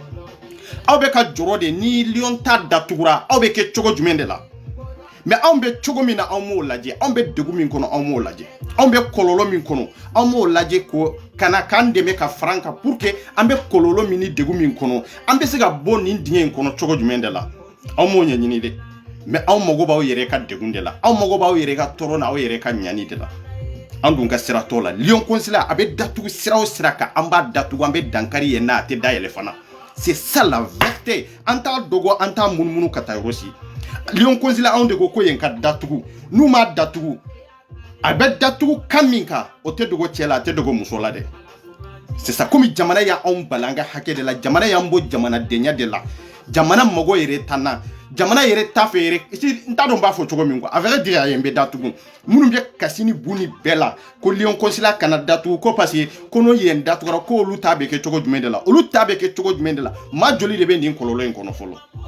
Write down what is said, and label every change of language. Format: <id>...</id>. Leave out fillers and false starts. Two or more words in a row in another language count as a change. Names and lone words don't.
<bm>aw bɛ ka jɔrɔ de ni Lyon ta datugura aw bɛ kɛ cogo jumɛn de la mais anw bɛ cogo min na anw m'o lajɛ anw bɛ degun min kɔnɔ anw m'o lajɛ anw bɛ kɔlɔlɔ min kɔnɔ anw m'o lajɛ ko kana k'an dɛmɛ ka fara an kan</bm> <fr>pour que</fr> <bm>an bɛ kɔlɔlɔ min ni degun min kɔnɔ an bɛ se ka bɔ nin dingɛ in kɔnɔ cogo jumɛn de la aw m'o ɲɛɲini dɛ mais aw mago b'aw yɛrɛ ka degun de la aw mago b'aw yɛrɛ ka tɔɔrɔ na aw yɛrɛ ka ɲani de la an dun ka sira t'o la Lyon consulat a bɛ datugu sira o sira kan an b'a datugu an bɛ dankari yen n'a tɛ dayɛlɛ fana</bm> <fr>c'est ça la vérité</fr> <bm>an t'a dogo an t'a munumunu ka taa yɔrɔ si Lyon consulat anw de ko yen ka datugu n'u m'a datugu a bɛ datugu kan min kan o tɛ dogo cɛ la a tɛ dogo muso la dɛ</bm> <fr>c'est ça</fr> <bm>komi jamana y'anw bali an ka hakɛ de la jamana y'an bɔ jamanadenya de la jamana mago yɛrɛ tanna jamana yɛrɛ ta fɛ yɛrɛ n t'a dɔn b'a fɔ cogo min quoi</bm> <fr>a vrai dire</fr> <bm>a ye n bɛ datugu minnu bɛ kasi ni bu ni bɛɛ la ko Lyon consulat kana datugu ko</bm> <fr>parce que</fr> <bm>ko n'o yen datugura ko olu ta bɛ kɛ cogo jumɛn de la olu ta bɛ kɛ cogo jumɛn de la maa joli de bɛ nin kɔlɔlɔ in kɔnɔ fɔlɔ</bm>